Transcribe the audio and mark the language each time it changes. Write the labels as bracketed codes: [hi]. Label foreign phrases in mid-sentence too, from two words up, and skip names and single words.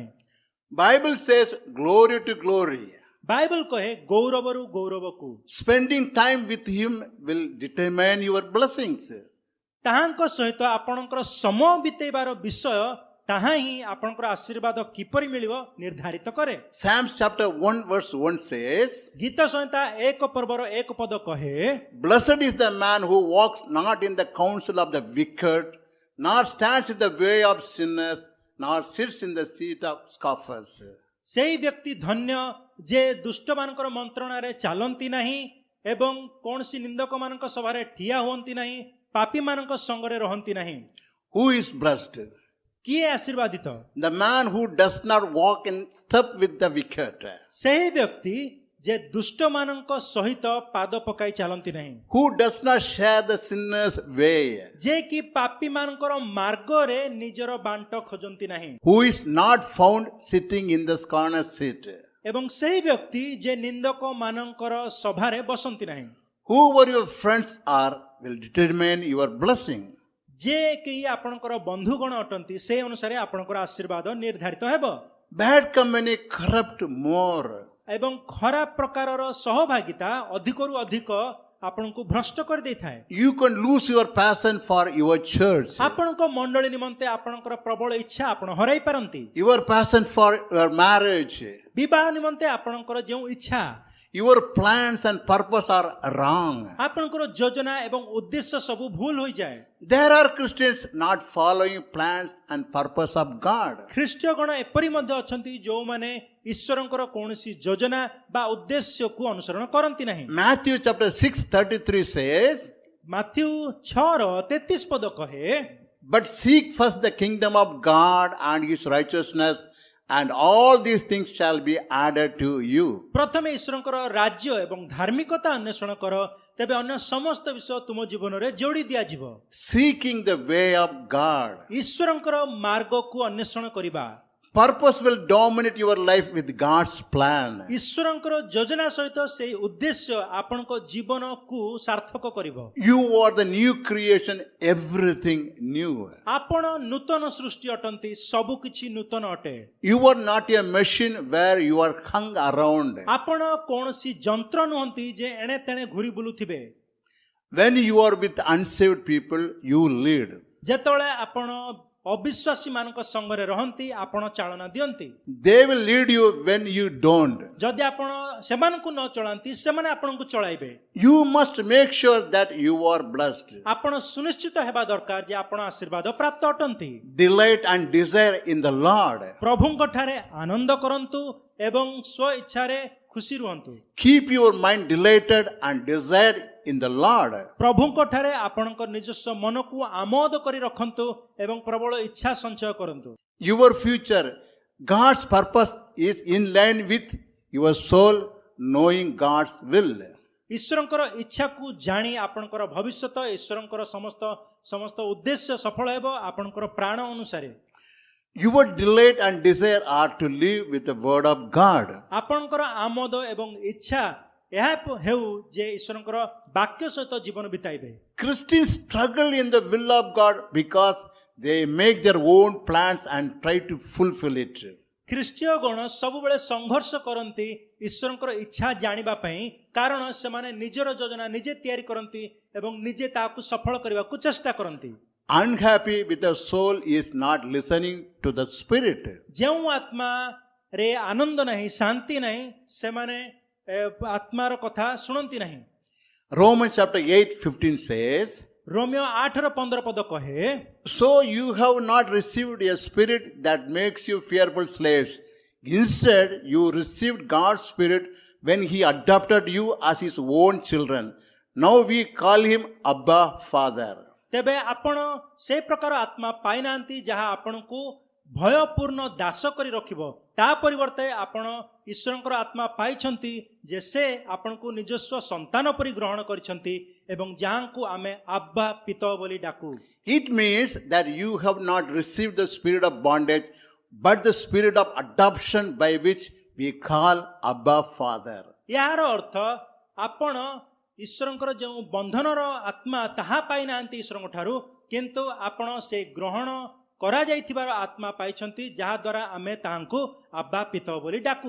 [en] Bible says glory to glory. [or] ବାଇବଲ କହେ ଗୌରବରୁ ଗୌରବକୁ। [en] Spending time with him will determine your blessings. [or] ତାହାଙ୍କ ସହିତ ଆପଣଙ୍କର ସମୟ ବିତେଇବାର ବିଷୟ ତାହା ହିଁ ଆପଣଙ୍କର ଆଶୀର୍ବାଦ କିପରି ମିଳିବ ନିର୍ଦ୍ଧାରିତ କରେ। [en] Psalms chapter 1 verse 1 says, [or] ଗୀତ ସଂହିତା 1 ପର୍ବର 1 ପଦ କହେ, [en] Blessed is the man who walks not in the counsel of the wicked, nor stands in the way of sinners, nor sits in the seat of scoffers. [or] ସେହି ବ୍ୟକ୍ତି ଧନ୍ୟ ଯେ ଦୁଷ୍ଟମାନଙ୍କର ମନ୍ତ୍ରଣାରେ ଚାଲନ୍ତି ନାହିଁ ଏବଂ କୌଣସି ନିନ୍ଦକମାନଙ୍କ ସଭାରେ ଠିଆ ହୁଅନ୍ତି ନାହିଁ, ପାପୀମାନଙ୍କ ସଙ୍ଗରେ ରହନ୍ତି ନାହିଁ। [en] Who is blessed? [or] କିଏ ଆଶୀର୍ବାଦିତ? [en] The man who does not walk in step with the wicked, [or] ସେହି ବ୍ୟକ୍ତି ଯେ ଦୁଷ୍ଟମାନଙ୍କ ସହିତ ପାଦ ପକାଇ ଚାଲନ୍ତି ନାହିଁ, [en] who does not share the sinner's way, [or] ଯେ କି ପାପୀମାନଙ୍କର ମାର୍ଗରେ ନିଜର ବାଣ୍ଟ ଖୋଜନ୍ତି ନାହିଁ, [en] who is not found sitting in the scorner's seat. [or] ଏବଂ ସେହି ବ୍ୟକ୍ତି ଯେ ନିନ୍ଦକମାନଙ୍କର ସଭାରେ ବସନ୍ତି ନାହିଁ। [en] Whoever your friends are will determine your blessing. [or] ଯେ କେହି ଆପଣଙ୍କର ବନ୍ଧୁଗଣ ଅଟନ୍ତି ସେ ଅନୁସାରେ ଆପଣଙ୍କର ଆଶୀର୍ବାଦ ନିର୍ଦ୍ଧାରିତ ହେବ। [en] Bad company corrupt more. [or] ଏବଂ ଖରାପ ପ୍ରକାରର ସହଭାଗିତା ଅଧିକରୁ ଅଧିକ ଆପଣଙ୍କୁ ଭ୍ରଷ୍ଟ କରିଦେଇଥାଏ। [en] You can lose your passion for your church, [or] ଆପଣଙ୍କ ମଣ୍ଡଳୀ ନିମନ୍ତେ ଆପଣଙ୍କର ପ୍ରବଳ ଇଚ୍ଛା ଆପଣ ହରାଇ ପାରନ୍ତି। [en] your passion for your marriage, [or] ବିବାହ ନିମନ୍ତେ ଆପଣଙ୍କର ଯେଉଁ ଇଚ୍ଛା, [en] your plans and purpose are wrong. [or] ଆପଣଙ୍କର ଯୋଜନା ଏବଂ ଉଦ୍ଦେଶ୍ୟ ସବୁ ଭୁଲ ହୋଇଯାଏ। [en] There are Christians not following plans and purpose of God. [or] ଖ୍ରୀଷ୍ଟୀୟଗଣ ଏପରି ମଧ୍ୟ ଅଛନ୍ତି ଯେଉଁମାନେ ଈଶ୍ୱରଙ୍କର କୌଣସି ଯୋଜନା ବା ଉଦ୍ଦେଶ୍ୟକୁ ଅନୁସରଣ କରନ୍ତି ନାହିଁ। [en] Matthew chapter 6:33 says, [or] ମାଥ୍ୟୁ 6:33 ପଦ କହେ, [en] But seek first the kingdom of God and his righteousness, and all these things shall be added to you. [or] ପ୍ରଥମେ ଈଶ୍ୱରଙ୍କର ରାଜ୍ୟ ଏବଂ ଧାର୍ମିକତା ଅନ୍ୱେଷଣ କର, ତେବେ ଅନ୍ୟ ସମସ୍ତ ବିଷୟ ତୁମ ଜୀବନରେ ଯୋଡ଼ି ଦିଆଯିବ। [en] Seeking the way of God. [or] ଈଶ୍ୱରଙ୍କର ମାର୍ଗକୁ ଅନ୍ୱେଷଣ କରିବା। [en] Purpose will dominate your life with God's plan. [or] ଈଶ୍ୱରଙ୍କର ଯୋଜନା ସହିତ ସେହି ଉଦ୍ଦେଶ୍ୟ ଆପଣଙ୍କ ଜୀବନକୁ ସାର୍ଥକ କରିବ। [en] You are the new creation, everything new. [or] ଆପଣ ନୂତନ ସୃଷ୍ଟି ଅଟନ୍ତି, ସବୁ କିଛି ନୂତନ ଅଟେ। [en] You are not a machine where you are hung around. [or] ଆପଣ କୌଣସି ଯନ୍ତ୍ର ନୁହନ୍ତି ଯେ ଏଣେ ତେଣେ ଘୁରି ବୁଲୁଥିବେ। [en] When you are with unsaved people, you lead. [or] ଯେତେବେଳେ ଆପଣ ଅବିଶ୍ୱାସୀ ମାନଙ୍କ ସଙ୍ଗରେ ରହନ୍ତି ଆପଣ ଚାଳନା ଦିଅନ୍ତି। [en] They will lead you when you don't. [or] ଯଦି ଆପଣ ସେମାନଙ୍କୁ ନ ଚଳାନ୍ତି ସେମାନେ ଆପଣଙ୍କୁ ଚଳାଇବେ। [en] You must make sure that you are blessed. [or] ଆପଣ ସୁନିଶ୍ଚିତ ହେବା ଦରକାର ଯେ ଆପଣ ଆଶୀର୍ବାଦ ପ୍ରାପ୍ତ ଅଟନ୍ତି। [en] Delight and desire in the Lord. [or] ପ୍ରଭୁଙ୍କ ଠାରେ ଆନନ୍ଦ କରନ୍ତୁ ଏବଂ ସ୍ୱ ଇଚ୍ଛାରେ ଖୁସି ରହନ୍ତୁ। [en] Keep your mind delighted and desired in the Lord. [or] प्रभुଙ୍କ ଠାରେ ଆପଣଙ୍କ ନିଜସ୍ୱ ମନକୁ ଆମୋଦ କରି ରଖନ୍ତୁ ଏବଂ ପ୍ରବଳ ଇଚ୍ଛା ସଞ୍ଚୟ କରନ୍ତୁ। [en] Your future, God's purpose is in line with your soul, knowing God's will. [or] ଈଶ୍ୱରଙ୍କର ଇଚ୍ଛାକୁ ଜାଣି ଆପଣଙ୍କର ଭବିଷ୍ୟତ ଈଶ୍ୱରଙ୍କର ସମସ୍ତ ଉଦ୍ଦେଶ୍ୟ ସଫଳ ହେବ ଆପଣଙ୍କର ପ୍ରାଣ ଅନୁସାରେ। [en] Your delight and desire are to live with the word of God. [or] ଆପଣଙ୍କର ଆମୋଦ ଏବଂ ଇଚ୍ଛା ଏହା ହେଉ ଯେ ଈଶ୍ୱରଙ୍କର ବାକ୍ୟ ସହିତ ଜୀବନ ବିତାଇବେ। [en] Christians struggle in the will of God because they make their own plans and try to fulfill it. [or] ଖ୍ରୀଷ୍ଟୀୟ ଗଣ ସବୁବେଳେ ସଂଘର୍ଷ କରନ୍ତି ଈଶ୍ୱରଙ୍କର ଇଚ୍ଛା ଜାଣିବା ପାଇଁ, କାରଣ ସେମାନେ ନିଜର ଯୋଜନା ନିଜେ ତିଆରି କରନ୍ତି ଏବଂ ନିଜେ ତାହାକୁ ସଫଳ କରିବାକୁ ଚେଷ୍ଟା କରନ୍ତି। [en] Unhappy with the soul is not listening to the Spirit. [or] ଯେଉଁ ଆତ୍ମାରେ ଆନନ୍ଦ ନାହିଁ, ଶାନ୍ତି ନାହିଁ, ସେମାନେ ଆତ୍ମାର କଥା ଶୁଣନ୍ତି ନାହିଁ। [en] Romans chapter 8:15 says, [or] ରୋମିଓ 8:15 ପଦ କହେ, [en] So you have not received a spirit that makes you fearful slaves. Instead, you received God's Spirit when He adopted you as His own children. Now we call Him Abba, Father. [or] ତେବେ ଆପଣ ସେ ପ୍ରକାର ଆତ୍ମା ପାଇନାହାନ୍ତି ଯାହା ଆପଣଙ୍କୁ ଭୟପୂର୍ଣ୍ଣ ଦାସ କରି ରଖିବ। ତା ପରିବର୍ତ୍ତେ ଆପଣ ଈଶ୍ୱରଙ୍କର ଆତ୍ମା ପାଇଛନ୍ତି ଯେ ସେ ଆପଣଙ୍କୁ ନିଜସ୍ୱ ସନ୍ତାନ ପରି ଗ୍ରହଣ କରିଛନ୍ତି ଏବଂ ଯାହାଙ୍କୁ ଆମେ ଆବ୍ବା ପିତ ବୋଲି ଡାକୁ। [en] It means that you have not received the spirit of bondage, but the spirit of adoption by which we call Abba, Father. [or] ଏହାର ଅର୍ଥ ଆପଣ ଈଶ୍ୱରଙ୍କର ଯେଉଁ ବନ୍ଧନର ଆତ୍ମା ତାହା ପାଇନାହାନ୍ତି ଈଶ୍ୱରଙ୍କ ଠାରୁ, କିନ୍ତୁ ଆପଣ ସେ ଗ୍ରହଣ କରାଯାଇଥିବାର ଆତ୍ମା ପାଇଛନ୍ତି ଯାହାଦ୍ୱାରା ଆମେ ତାହାଙ୍କୁ ଆବ୍ବା ପିତ ବୋଲି ଡାକୁ।